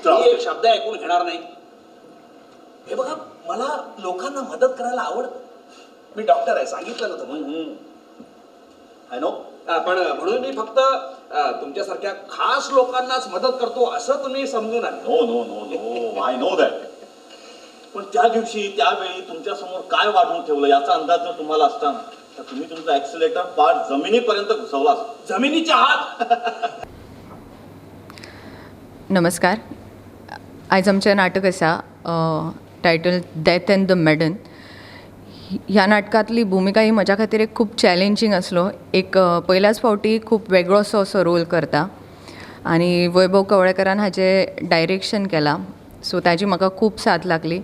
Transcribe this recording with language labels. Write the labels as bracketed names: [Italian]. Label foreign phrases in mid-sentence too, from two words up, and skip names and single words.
[Marathi] त्रास एक शब्द ऐकून घेणार नाही. हे बघा, मला लोकांना मदत करायला आवडतं. मी डॉक्टर आहे, सांगितलं ना तुम्हाला. [English] I know. [Marathi] पण म्हणून मी फक्त तुमच्यासारख्या खास लोकांनाच मदत करतो असं तुम्ही समजू नका. [English] No no no no, I know that. [Marathi] पण त्या दिवशी त्यावेळी तुमच्या समोर काय वाढवून ठेवलं याचा अंदाज जर तुम्हाला असता ना, तर तुम्ही तुमचा ऍक्सिलेटर पार जमिनीपर्यंत घुसवला असता. जमिनीच्या आत. [Konkani] नमस्कार. आयज आमचें नाटक आसा टायटल डेथ एंड द मेडन. ह्या नाटकांतली भुमिका ही म्हज्या खातीर एक खूब चॅलेंजींग आसलो. एक पयल्याच फावटी खूब वेगळोसो असो रोल करता आनी वैभव कवळेकरान हाचें डायरेक्शन केलां, सो ताजी म्हाका खूब साथ लागली.